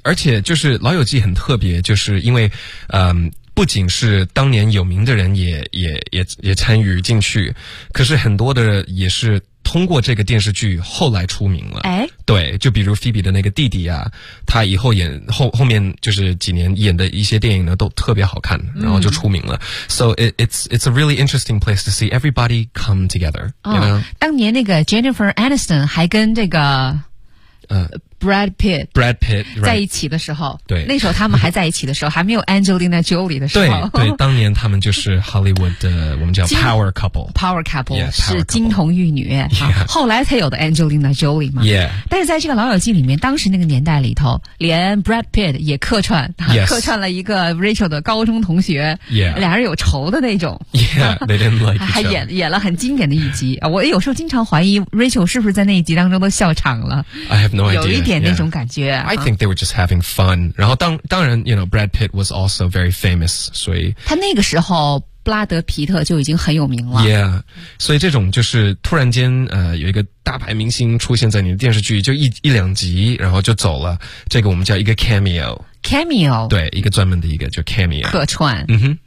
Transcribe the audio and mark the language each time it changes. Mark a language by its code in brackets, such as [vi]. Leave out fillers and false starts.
[zh] 而且就是《老友记》很特别，就是因为，不仅是当年有名的人也参与进去，可是很多的也是通过这个电视剧后来出名了。哎，对，就比如菲比的那个弟弟啊，他以后演后面就是几年演的一些电影呢都特别好看，然后就出名了。 [en] 嗯、so it's a really interesting place to see everybody come together、 [zh] 哦。啊 [en] you know? [zh] ，当年那个 Jennifer Aniston 还跟这个Brad Pitt、 [en] right. [zh] 在一起的时候，对，那时候他们还在一起的时候，还没有 Angelina Jolie 的时候，对对，当年他们就是 Hollywood 的我们叫 Power Couple，Power [en] Couple, yeah, [zh] 是金童玉女、 [en] yeah. [zh] 啊，后来才有的 Angelina Jolie 嘛。 [en] Yeah. [zh] 但是在这个老友记里面，当时那个年代里头，连 Brad Pitt 也客串， [en] yes. [zh] 客串了一个 Rachel 的高中同学， [en] yeah. [zh] 俩人有仇的那种。 [en] Yeah, they didn't like each other. [zh] 还演了很经典的一集，我有时候经常怀疑 Rachel 是不是在那一集当中都笑场了。 [en] I have no idea. [zh] 有一点那种感觉、 [en] yeah. I think they were just having fun. [zh] 然后当然 [en] you know, Brad Pitt was also very famous. [zh] 所以他那个时候布拉德皮特就已经很有名了。 [en] Yeah. [zh] 所以这种就是突然间有一个大牌明星出现在你的电视剧，就一两集然后就走了。这个我们叫一个 cameo。 [en] Cameo， [zh] 对，一个专门的一个就 cameo 客串，嗯哼